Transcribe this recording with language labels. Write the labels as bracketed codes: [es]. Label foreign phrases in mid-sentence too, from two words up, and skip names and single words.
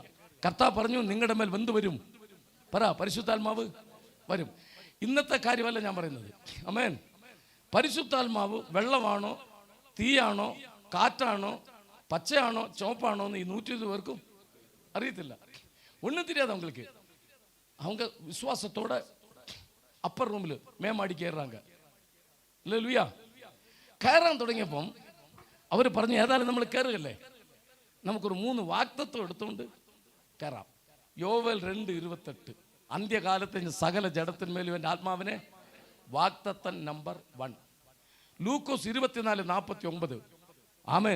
[ml] കർത്താവ് പറഞ്ഞു നിങ്ങളുടെ മേൽ എന്ത് വരും? പറ, പരിശുദ്ധാത്മാവ് വരും. ഇന്നത്തെ കാര്യമല്ല ഞാൻ പറയുന്നത്. ആമേൻ. പരിശുദ്ധാത്മാവ് വെള്ളമാണോ, തീയാണോ, കാറ്റാണോ, പച്ചയാണോ, ചുവപ്പാണോ എന്ന് ഈ 120 പേർക്കും അറിയത്തില്ല. [ta] ഒന്നും தெரியாது அவங்களுக்கு. அவங்க விசுவாசத்தோட [en] upper roomil [ta] மேமாடிக்கு ஏறுறாங்க. இல்லையா? [ml] കയറാൻ തുടങ്ങിയപ്പം അവർ പറഞ്ഞു ഏതായാലും നമ്മൾ കയറുകയല്ലേ, നമുക്കൊരു 3 വാഗ്ദത്തം എടുത്തുകൊണ്ട് കയറാം. യോവേൽ 2:28 അന്ത്യകാലത്ത് സകല ജഡത്തിന്മേലും എൻ്റെ ആത്മാവിനെ വാഗ്ദത്തം നമ്പർ 1. ലൂക്കോസ് 24:49 ആമേൻ.